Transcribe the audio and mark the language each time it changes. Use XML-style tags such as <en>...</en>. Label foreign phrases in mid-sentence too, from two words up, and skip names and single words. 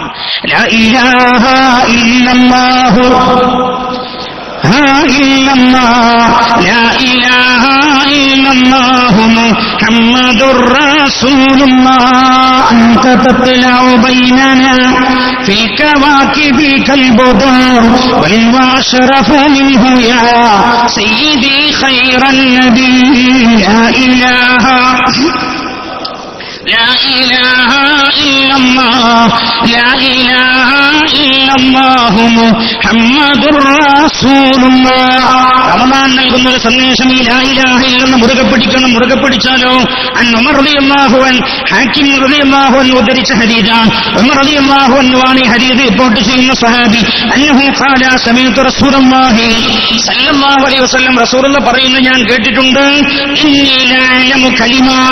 <ar>لا إله إلا الله لا إله إلا الله محمد رسول الله أنت تطلع بيننا في الكواكب كالبدر وال وأشرف منه يا سيدي خير النبي. لا إله لا إله إلا الله لا إله إلا الله محمد رسول الله.</ar> <ml>റമദാൻ നൽകുന്ന ഒരു സന്ദേശം ഈ</ml> <ar>لا إله إلا الله</ar> <ml>മുറുകെ പിടിക്കണം. മുറുകെ പിടിച്ചാലോ,</ml> <ar>عن عمر رضي الله عنه</ar> <ml>ഹാക്കിം</ml> <ar>رضي الله عنه</ar> <ml>ഉദ്ധരിച്ച ഹദീസാണ്. ഉമർ</ml> <ar>رضي الله عنه</ar> <ml>ആണ് ഈ ഹദീസ് റിപ്പോർട്ട് ചെയ്യുന്ന സ്വഹാബി.</ml> <ar>أنه قال سمعت رسول الله صلى الله عليه وسلم رسول الله</ar> <ml>പറയുന്നു, ഞാൻ കേട്ടിട്ടുണ്ട്,</ml> <ar>إني لا يعلم كلمة,</ar>